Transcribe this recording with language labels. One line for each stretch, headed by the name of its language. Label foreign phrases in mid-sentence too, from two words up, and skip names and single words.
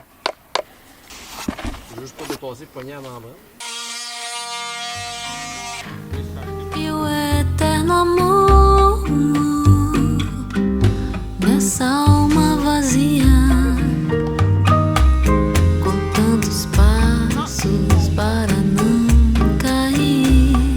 French: Je veux juste pas dépasser le poignet à membrane.
Portuguese: E o eterno amor nessa alma vazia, com tantos passos para não cair.